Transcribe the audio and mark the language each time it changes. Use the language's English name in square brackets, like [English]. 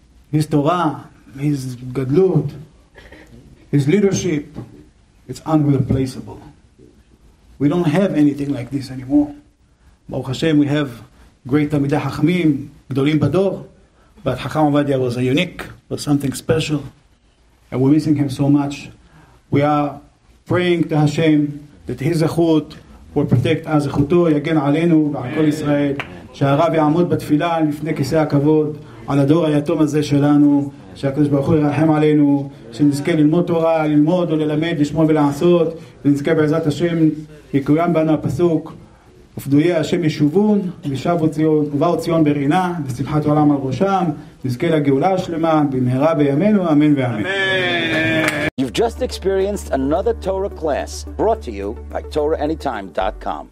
[English] His Torah, his Gadlut, his leadership, it's unreplaceable. We don't have anything like this anymore. Baruch Hashem, we have great Talmidei Chachamim, Gdolim Bador, but Chacham Ovadia was a unique, was something special, and we're missing him so much. We are praying to Hashem that his zechut will protect us, [Hebrew] זכותו יגן עלינו ועל כל ישראל, שהרב יעמוד בתפילה לפני כיסא הכבוד, על הדור היתום הזה שלנו, שהקדוש ברוך הוא ירחם עלינו, שנזכה ללמוד תורה, ללמוד וללמד, לשמוע ולעשות, ונזכה בעזרת השם, יקוים בנו הפסוק, ופדויי השם ישובון, ובאו ציון ברינה, ושמחת עולם על ראשם, נזכה לגאולה השלמה, במהרה בימינו, אמן ואמן. [English] You've just experienced another Torah class brought to you by TorahAnytime.com.